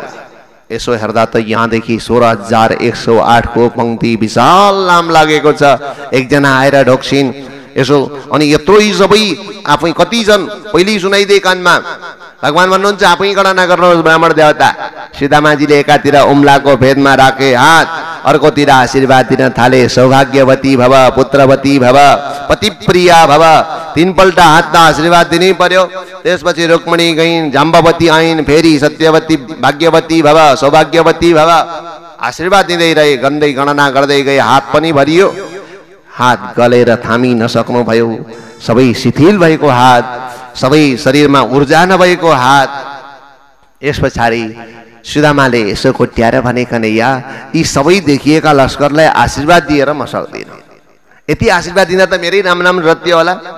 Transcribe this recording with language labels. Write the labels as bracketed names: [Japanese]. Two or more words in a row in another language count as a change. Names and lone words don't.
[Nepali] यसो हेर्दा त यहाँदेखि 16,108 को पंक्ति विशाल नाम लागेको छ। एकजना आएर ढोक्सिन् यसो, अनि यत्रो यी सबै आफै कति छन् पहिले सुनाइदिए कानमा। भगवान भन्नुहुन्छ आफै गणना गर्नुहोस् ब्राह्मण देवता। सुदामाजीले एकातिर उम्लाको भेदमा राखे हात, अर्कोतिर आशीर्वाद दिन थाले, [Sanskrit] सौभाग्यवती भव, पुत्रवती भव, पतिप्रिया भव। [Nepali] 3 पल्ट हातमा आशीर्वाद दिनै पर्यो। त्यसपछि रुक्मिणी गइन्, जाम्बवती आइन्, फेरि सत्यवती, [Sanskrit] भाग्यवती भव, सौभाग्यवती भव। [Nepali] आशीर्वाद दिँदै रहे, गन्दै गणना गर्दै गए, हात पनि भरियो। हात गलेर थामी नसक्नु भयो, सबै शिथिल भएको हात, सबै शरीरमा ऊर्जा नभएको हात। यस पछाडि सुदामाले यसो कोट्याएर भने कन्हैया यी सबै देखिएका लस्करलाई आशीर्वाद दिएर म सक्दिनँ, यति आशीर्वाद दिँदा त मेरै नाम रत्य होला।